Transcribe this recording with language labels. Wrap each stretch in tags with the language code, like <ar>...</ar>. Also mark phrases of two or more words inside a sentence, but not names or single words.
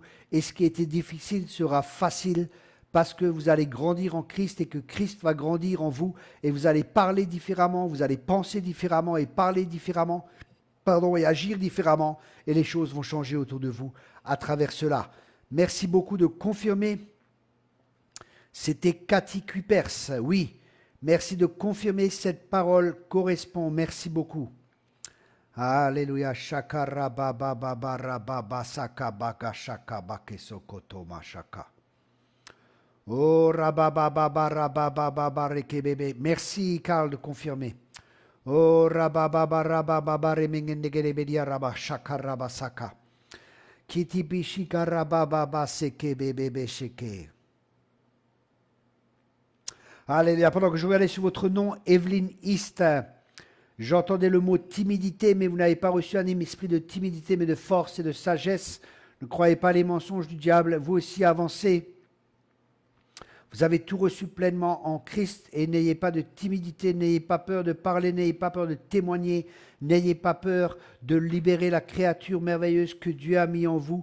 <fr>Et ce qui était difficile sera facile parce que vous allez grandir en Christ et que Christ va grandir en vous et vous allez parler différemment, vous allez penser différemment et parler différemment, et agir différemment et les choses vont changer autour de vous à travers cela. Merci beaucoup de confirmer. C'était Cathy Kuipers, oui. Merci de confirmer cette parole correspond. Merci beaucoup. Alléluia. Shaka rababa baba rababa saka baka shaka bake sokoto mashaka. Oh rababa baba rababa baba rekebebe. Merci Karl de confirmer. Oh rababa rababa baba remengendegerebedia rabba shaka rabba saka. Kitipi shika rababa baba seke bebe sheke. Alléluia. Pendant que je regardais sur votre nom, Evelyne East. J'entendais le mot timidité, mais vous n'avez pas reçu un esprit de timidité, mais de force et de sagesse. Ne croyez pas les mensonges du diable. Vous aussi avancez. Vous avez tout reçu pleinement en Christ et n'ayez pas de timidité, n'ayez pas peur de parler, n'ayez pas peur de témoigner, n'ayez pas peur de libérer la créature merveilleuse que Dieu a mis en vous.</fr>